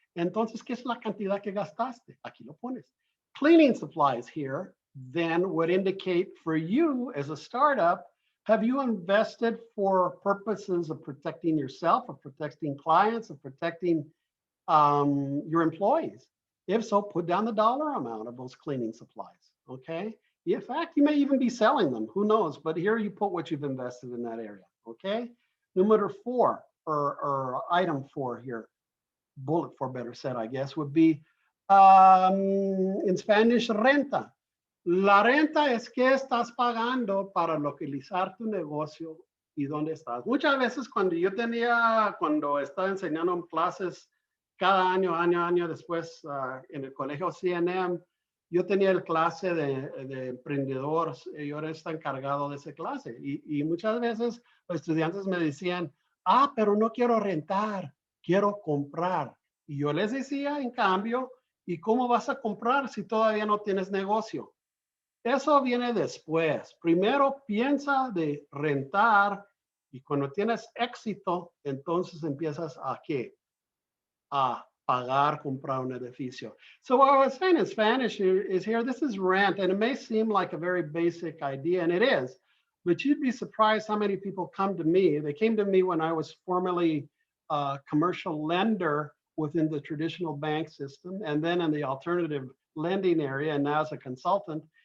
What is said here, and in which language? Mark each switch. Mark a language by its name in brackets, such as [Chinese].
[Spanish] Entonces, ¿qué es la cantidad que gastaste? Aquí lo pones. [English] Cleaning supplies here then would indicate for you as a startup, have you invested for purposes of protecting yourself, of protecting clients, of protecting your employees? If so, put down the dollar amount of those cleaning supplies, okay? In fact, you may even be selling them, who knows? But here you put what you've invested in that area, okay? Number 4, or item 4 here, bullet 4 better said, I guess, would be, in Spanish, renta. [Spanish] La renta es que estás pagando para localizar tu negocio y dónde estás. Muchas veces cuando estaba enseñando en clases cada año después en el colegio CNM, yo tenía el clase de emprendedores y yo está encargado de esa clase. Y muchas veces los estudiantes me decían, pero no quiero rentar, quiero comprar. Y yo les decía, en cambio, ¿y cómo vas a comprar si todavía no tienes negocio? Eso viene después. Primero piensa de rentar y cuando tienes éxito, entonces empiezas a ¿qué? A pagar, comprar un edificio. [English] So what I was saying in Spanish is here, this is rent, and it may seem like a very basic idea, and it is, but you'd be surprised how many people come to me. They came to me when I was formerly a commercial lender within the traditional bank system, and then in the alternative lending area, and now as a consultant.